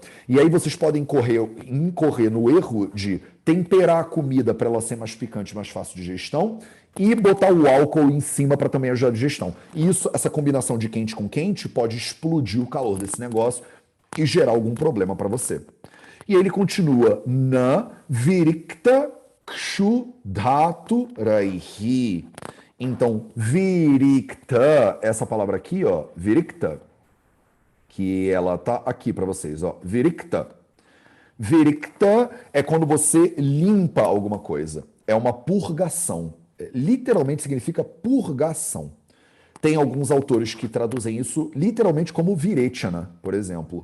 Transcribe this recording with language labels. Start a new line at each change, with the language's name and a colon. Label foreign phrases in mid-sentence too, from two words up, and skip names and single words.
Portuguese: E aí vocês podem incorrer no erro de temperar a comida para ela ser mais picante, mais fácil de digestão, e botar o álcool em cima para também ajudar a digestão. E essa combinação de quente com quente pode explodir o calor desse negócio e gerar algum problema para você. E ele continua,
Sanskrit: न विरिक्त क्षुधातु रैः.
Portuguese: Então, virikta, essa palavra aqui, ó, virikta, que ela tá aqui para vocês, ó, virikta. Virikta é quando você limpa alguma coisa. É uma purgação. Literalmente significa purgação. Tem alguns autores que traduzem isso literalmente como virechana, por exemplo.